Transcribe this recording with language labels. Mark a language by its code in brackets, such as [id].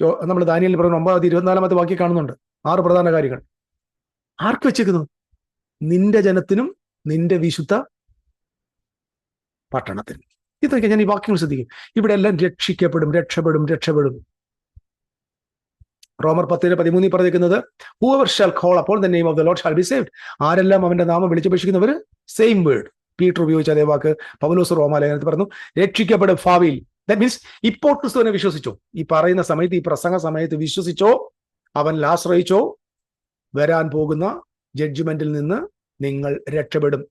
[ml] നമ്മൾ ദാനിയേലിൽ പറയുന്ന 9-24 വാക്യം കാണുന്നുണ്ട് 6 പ്രധാന കാര്യങ്ങൾ. ആർക്ക് വെച്ചേക്കുന്നു? നിന്റെ ജനത്തിനും നിന്റെ വിശുദ്ധ പട്ടണത്തിനും. ഇതൊക്കെ ഞാൻ ഈ വാക്യങ്ങൾ ശ്രദ്ധിക്കും. ഇവിടെ എല്ലാം രക്ഷിക്കപ്പെടും, രക്ഷപ്പെടും. റോമർ 10:13 പറഞ്ഞിരിക്കുന്നത് [en] whoever shall call upon the name of the Lord shall be saved. [ml] ആരെല്ലാം അവന്റെ നാമം വിളിച്ചപേക്ഷിക്കുന്നവർ, [en] same word [ml] പീറ്റർ ഉപയോഗിച്ച അതേ വാക്ക് പൗലോസ് റോമാലേഖനത്തിൽ പറഞ്ഞു, രക്ഷിക്കപ്പെടും ഭാവിയിൽ. [en] that means [ml] ഇപ്പോൾ ക്രിസ്തുവിനെ വിശ്വസിച്ചോ, ഈ പറയുന്ന സമയത്ത്, ഈ പ്രസംഗ സമയത്ത് വിശ്വസിച്ചോ, അവനിൽ ആശ്രയിച്ചോ, വരാൻ പോകുന്ന ജഡ്ജ്മെന്റിൽ നിന്ന് നിങ്ങൾ രക്ഷപ്പെടും.